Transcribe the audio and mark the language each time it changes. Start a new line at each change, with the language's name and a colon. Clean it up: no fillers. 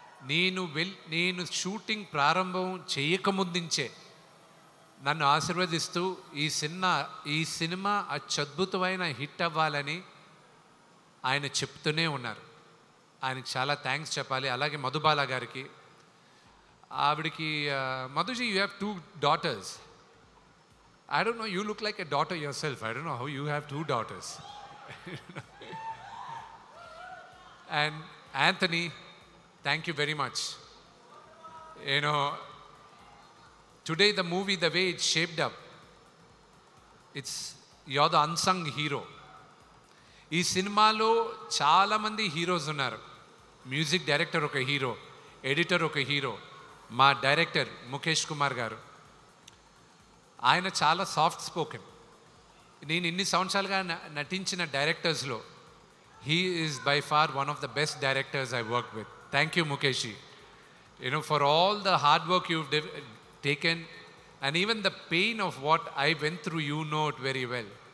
Telugu: నేను షూటింగ్ ప్రారంభం చేయకముందుంచే నన్ను ఆశీర్వదిస్తూ ఈ సినిమా అత్యద్భుతమైన హిట్ అవ్వాలని ఆయన చెప్తూనే ఉన్నారు. ఆయనకి చాలా థ్యాంక్స్ చెప్పాలి. అలాగే మధుబాల గారికి, ఆవిడికి, మధుజీ,
English: You have 2 daughters. I don't know, you look like a daughter yourself. I don't know how you have 2 daughters. And Anthony, thank you very much. You know, today the movie, the way it's shaped up, you're the unsung hero.
Telugu: ఈ సినిమాలో చాలామంది heroes ఉన్నారు. Music director ఒక hero, editor ఒక hero, మా director Mukesh Kumar గారు. ఆయన చాలా సాఫ్ట్ స్పోకెన్. నేను ఇన్ని సంవత్సరాలుగా నటించిన డైరెక్టర్స్లో
English: He is by far one of the best directors I work with. Thank you Mukesh. You know, for all the hard work you've taken, and even the pain of what I went through, you know it very well.